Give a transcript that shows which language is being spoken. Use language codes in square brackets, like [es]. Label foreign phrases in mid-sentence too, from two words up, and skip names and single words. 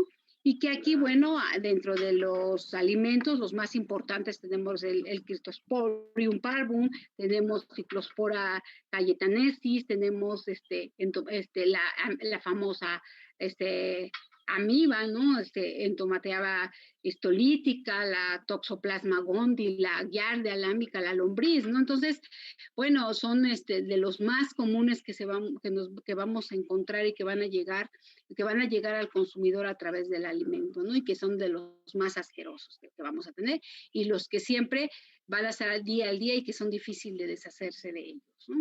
[es] Y que aquí, bueno, dentro de los alimentos, los más importantes tenemos el Cryptosporium parvum, tenemos Cyclospora cayetanensis, tenemos la famosa amiba, ¿no? Entomateaba histolítica, la Toxoplasma gondii, la Giardia alámica, la lombriz, ¿no? Entonces, bueno, son de los más comunes que vamos a encontrar y que van a llegar al consumidor a través del alimento, ¿no? Y que son de los más asquerosos que vamos a tener y los que siempre van a estar al día y que son difíciles de deshacerse de ellos, ¿no?